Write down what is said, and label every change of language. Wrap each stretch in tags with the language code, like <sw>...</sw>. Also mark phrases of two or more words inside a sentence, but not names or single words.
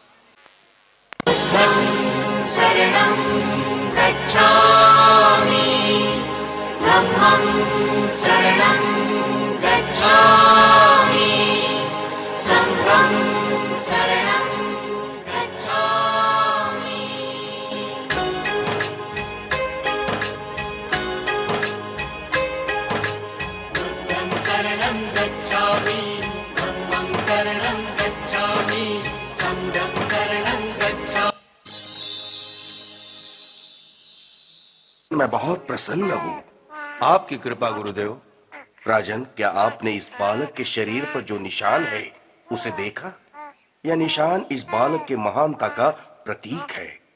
<pi>शरणं गच्छामि, धम्मं शरणं गच्छामि, संघं शरणं गच्छामि। बुद्धं शरणं गच्छामि, धम्मं शरणं गच्छामि, संघं शरणं गच्छामि।</pi> <hi>मैं बहुत प्रसन्न हूँ। आपकी कृपा गुरुदेव। राजन, क्या आपने इस बालक के शरीर पर जो निशान है उसे देखा? यह निशान इस बालक के महानता का प्रतीक है।</hi>